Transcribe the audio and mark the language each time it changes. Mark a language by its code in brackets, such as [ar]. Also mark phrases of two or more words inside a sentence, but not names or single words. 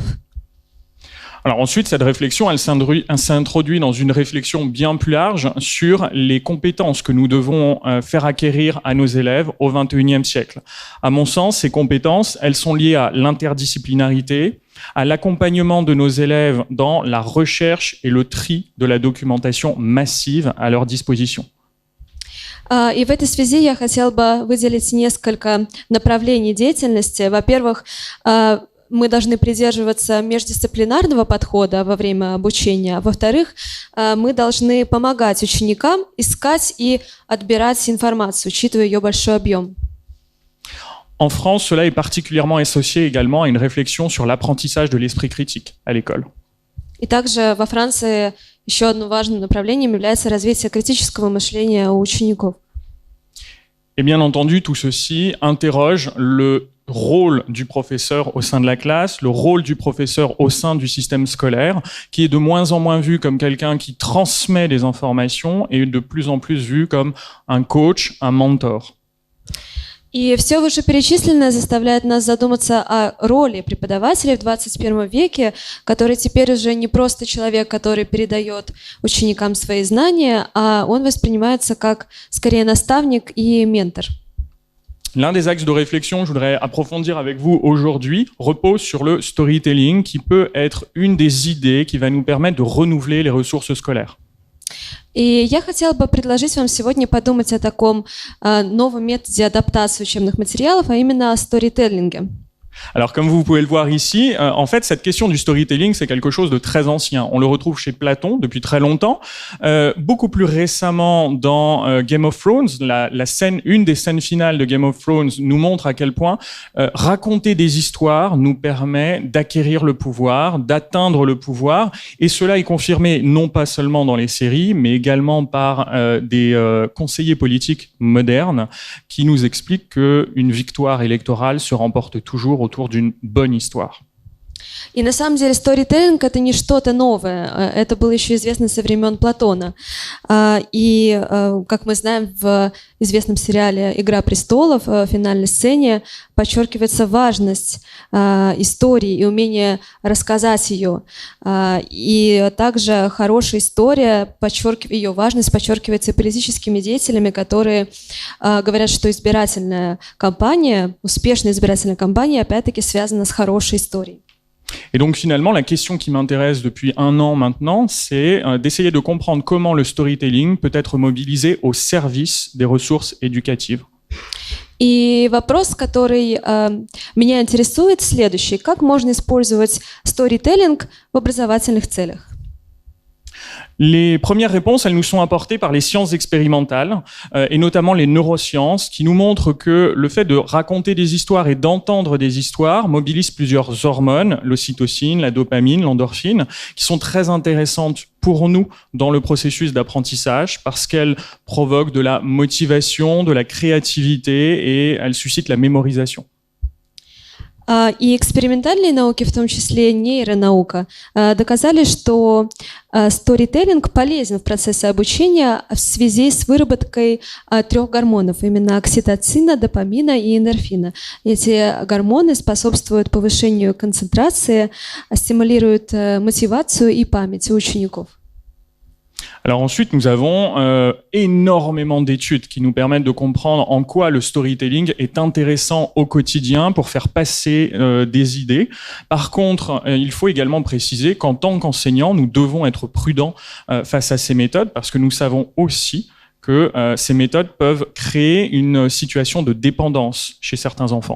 [fr] Alors ensuite, cette réflexion, elle s'introduit dans une réflexion bien plus large sur les compétences que nous devons faire acquérir à nos élèves au XXIe siècle. À mon sens, ces compétences, elles sont liées à l'interdisciplinarité, à l'accompagnement de nos élèves dans la recherche et le tri de la documentation massive à leur disposition. [ru] И в этой связи я хотела бы выделить несколько направлений деятельности. Во-первых, мы должны придерживаться междисциплинарного подхода во время обучения. Во-вторых, мы должны помогать ученикам искать и отбирать информацию, учитывая ее большой объем. [fr] En France, cela est particulièrement associé également à une réflexion sur l'apprentissage de l'esprit critique à l'école. [ru] И также во Франции еще одним важным направлением является развитие критического мышления у учеников. [fr] Et bien entendu, tout ceci interroge le rôle du professeur au sein de la classe, le rôle du professeur au sein du système scolaire, qui est de moins en moins vu comme quelqu'un qui transmet des informations et de plus en plus vu comme un coach, un mentor. [ru] И все вышеперечисленное заставляет нас задуматься о роли преподавателя в 21 веке, который теперь уже не просто человек, который передает ученикам свои знания, а он воспринимается как скорее наставник и ментор. [fr] L'un des axes de réflexion que je voudrais approfondir avec vous aujourd'hui repose sur le storytelling, qui peut être une des idées qui va nous permettre de renouveler les ressources scolaires. [ru] И я хотела бы предложить вам сегодня подумать о таком новом методе адаптации учебных материалов, а именно о сторителлинге. [fr] Alors, comme vous pouvez le voir ici, en fait, cette question du storytelling, c'est quelque chose de très ancien. On le retrouve chez Platon depuis très longtemps. Beaucoup plus récemment, dans Game of Thrones, une des scènes finales de Game of Thrones nous montre à quel point raconter des histoires nous permet d'acquérir le pouvoir, d'atteindre le pouvoir. Et cela est confirmé non pas seulement dans les séries, mais également par des conseillers politiques modernes qui nous expliquent qu'une victoire électorale se remporte toujours autour d'une bonne histoire. [ru] И на самом деле сторителлинг — это не что-то новое, это было еще известно со времен Платона. И, как мы знаем, в известном сериале «Игра престолов» в финальной сцене подчеркивается важность истории и умение рассказать ее. И также хорошая история, ее важность подчеркивается и политическими деятелями, которые говорят, что избирательная кампания, успешная избирательная кампания, опять-таки связана с хорошей историей. [fr] Et donc finalement, la question qui m'intéresse depuis 1 an maintenant, c'est d'essayer de comprendre comment le storytelling peut être mobilisé au service des ressources éducatives. [ru] И вопрос, который меня интересует, следующий. Как можно использовать сторителлинг в образовательных целях? [fr] Les premières réponses, elles nous sont apportées par les sciences expérimentales, et notamment les neurosciences, qui nous montrent que le fait de raconter des histoires et d'entendre des histoires mobilise plusieurs hormones, l'ocytocine, la dopamine, l'endorphine, qui sont très intéressantes pour nous dans le processus d'apprentissage, parce qu'elles provoquent de la motivation, de la créativité, et elles suscitent la mémorisation. [ru] И экспериментальные науки, в том числе нейронаука, доказали, что сторителлинг полезен в процессе обучения в связи с выработкой 3 гормонов, именно окситоцина, допамина и эндорфина. Эти гормоны способствуют повышению концентрации, стимулируют мотивацию и память у учеников. [fr] Alors ensuite, nous avons énormément d'études qui nous permettent de comprendre en quoi le storytelling est intéressant au quotidien pour faire passer des idées. Par contre, il faut également préciser qu'en tant qu'enseignants, nous devons être prudents face à ces méthodes parce que nous savons aussi que ces méthodes peuvent créer une situation de dépendance chez certains enfants.